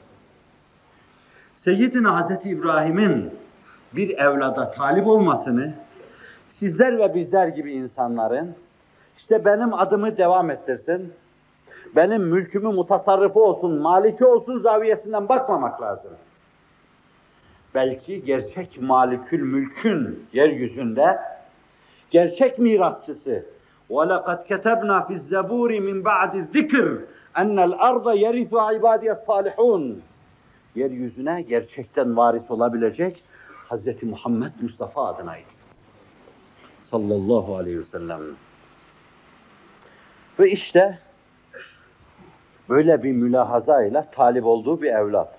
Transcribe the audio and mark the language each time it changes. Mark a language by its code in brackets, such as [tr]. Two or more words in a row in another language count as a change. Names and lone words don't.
[tr] Seyyidina Hazreti İbrahim'in bir evlada talip olmasını, sizler ve bizler gibi insanların, işte benim adımı devam ettirsin, benim mülkümü mutasarrıfı olsun, maliki olsun zaviyesinden bakmamak lazım. Belki gerçek malikül mülkün yeryüzünde, gerçek mirasçısı, [ar] وَلَقَدْ كَتَبْنَا فِي الزَّبُورِ مِنْ بَعْدِ الذِّكْرِ اَنَّ الْأَرْضَ يَرِثُ عِبَادِيَ الصَّالِحُونَ [tr] Yeryüzüne gerçekten varis olabilecek Hz. Muhammed Mustafa adınaydı. [ar] صلى الله عليه وسلم. [tr] Ve işte böyle bir mülahazayla talip olduğu bir evlat.